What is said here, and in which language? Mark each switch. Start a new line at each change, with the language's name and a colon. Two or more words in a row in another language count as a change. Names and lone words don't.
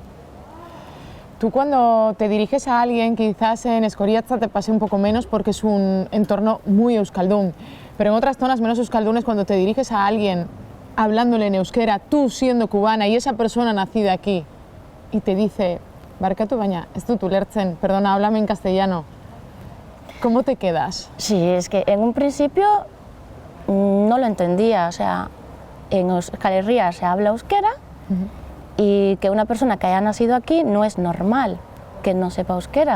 Spanish: Tú cuando te diriges a alguien, quizás en Escoriaza te pase un poco menos porque es un entorno muy euskaldún, pero en otras zonas menos euskaldunes, cuando te diriges a alguien hablándole en euskera, tú siendo cubana y esa persona nacida aquí, y te dice,
Basque: barkatu baina, ez dut ulertzen,
Spanish: perdona, háblame en castellano, ¿cómo te quedas? Sí, es que en un principio no lo entendía, o sea, en Euskal Herria se habla euskera y que una persona que haya nacido aquí no es normal que no sepa euskera.